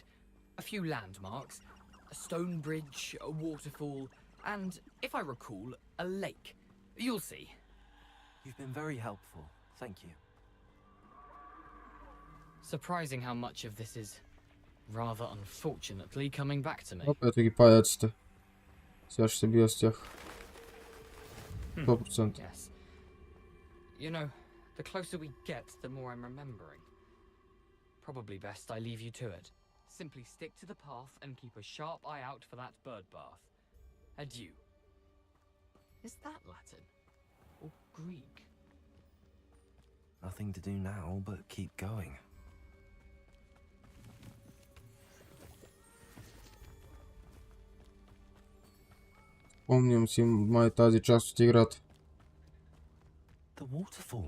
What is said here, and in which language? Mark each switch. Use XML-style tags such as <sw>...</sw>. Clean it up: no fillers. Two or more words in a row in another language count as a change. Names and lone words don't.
<en>A few landmarks, a stone bridge, a waterfall, and, if I recall, a lake. You'll see. You've been very helpful. Thank you. Surprising how much of this is, rather unfortunately, coming back to me.</en> <bg>Ето ги паяците. Сега ще се бия с тях. 100%.</bg> <en>Yes. You know, the closer we get, the more I'm remembering. Probably best I leave you to it. Simply stick to the path and keep a sharp eye out for that bird bath. Adieu. Is that Latin? Or Greek? Nothing to do now but keep going.</en> <bg>Помням си май тази част от играта.</bg> <en>The waterfall.</en>